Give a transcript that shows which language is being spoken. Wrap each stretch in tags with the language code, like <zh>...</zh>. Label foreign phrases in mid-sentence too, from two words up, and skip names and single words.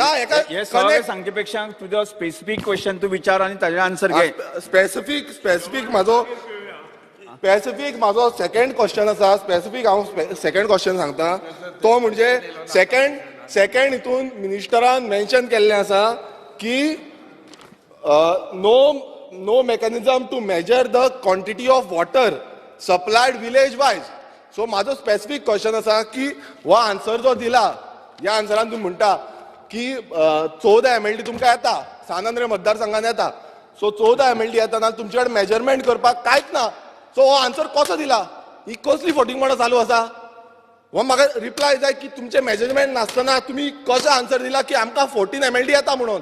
<kok>हे सगळे सांगचे पेक्षा तुजो</kok> <en>specific question</en> <kok>तू विचार आणि ताजे आन्सर घे. स्पेसिफीक म्हाजो</kok> <en>second question</en> <kok>आसा, स्पेसिफीक हांव</kok> <en>second question</en> <kok>सांगता. तो म्हणजे सेकंड हितून मिनिस्टरान मेन्शन केल्लें आसा की</kok> <en>no mechanism to measure the quantity of water supplied village wise.</en> <kok>सो माझो</kok> <en>specific question</en> <kok>असा की हो आन्सर जो दिला, या आन्सरान तुम्ही म्हणता की 14 MLD तुमकां येता, सानंद्रे मतदारसंघान येता. सो 14 MLD येताना तुमचे कडेन मेजरमेंट करपाक कांयच ना. सो हो आन्सर कसो दिला? ही कसली फोटिंगपणां चालू आसा? हो म्हाका रिप्लाय जाय की तुमचे मेजरमेंट नासतना तुम्ही कसो आन्सर दिला की आमकां 14 MLD येता म्हणून.</kok>